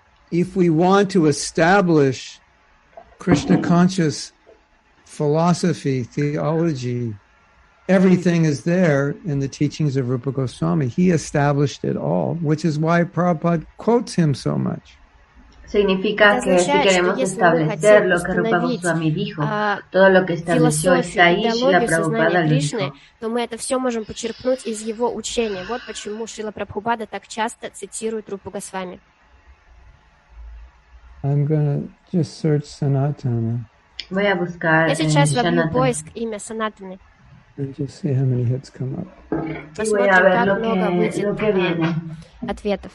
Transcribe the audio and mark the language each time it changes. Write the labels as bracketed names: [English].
[English] if we want to establish Krishna conscious philosophy, theology, everything is there in the teachings of Rupa Goswami. He established it all, which is why Prabhupada quotes him so much. [Spanish] Significa que si queremos establecer lo que Rupa Goswami dijo, todo lo que estableció está ahí, Srila Prabhupada lo dijo. [Russian] То мы это все можем почерпнуть из его учения. Вот почему Срила Прабхупада так часто цитирует Рупу Госвами. [English] I'm gonna just search Sanatana. [Spanish] Voy a buscar [Russian] Я сейчас вобью поиск имя Санатаны. [English] And just see how many hits come up. [Russian] Посмотрим, как много выйдет ответов.